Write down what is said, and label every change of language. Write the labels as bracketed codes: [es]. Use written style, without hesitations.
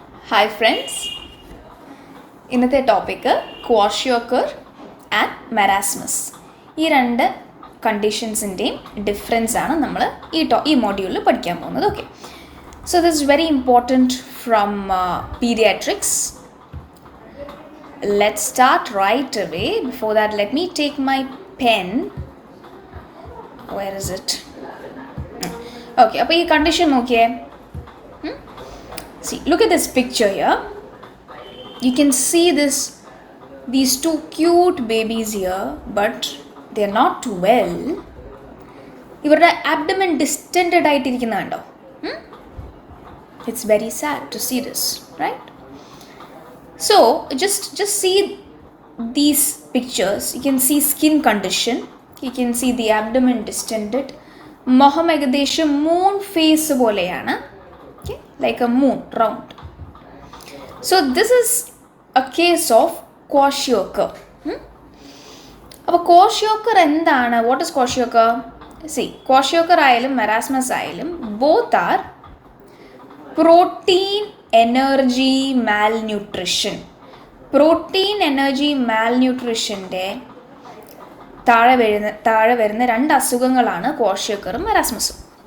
[en] Hi friends, [ml] ഇന്നത്തെ topic ക്വാഷിയോക്കർ and മെറാസ്മസ്. ഈ രണ്ട് കണ്ടീഷൻസിൻ്റെയും ഡിഫറൻസ് ആണ് നമ്മൾ ഈ മോഡ്യൂളിൽ പഠിക്കാൻ പോകുന്നത്. [en] Okay, so this is very important from paediatrics. Let's start right away. Before that, let me take my pen. Where is it? [ml] Okay, അപ്പോൾ ഈ കണ്ടീഷൻ നോക്കിയേ. [en] See, look at this picture here. You can see these two cute babies here, but they are not well. [ml] ഇവരുടെ [en] abdomen distended [ml] ആയിട്ടിരിക്കുന്ന കണ്ടോ? [en] It's very sad to see this, right? So just see these pictures. You can see skin condition. You can see the abdomen distended. [ml] മുഖം ഏകദേശം moon face പോലെയാണ്. [en] Okay, like a moon, round. So this is a case of kwashiorkor. [ml] അപ്പോൾ kwashiorkor എന്താണ്? [en] What is kwashiorkor? See, kwashiorkor [ml] ആയാലും മെറാസ്മസ് ആയാലും [en] both are protein energy malnutrition. [ml] Protein energy മാൽന്യൂട്രിഷൻ്റെ താഴെ വരുന്ന രണ്ട് അസുഖങ്ങളാണ് ക്വാഷിയോക്കറും മെറാസ്മസും.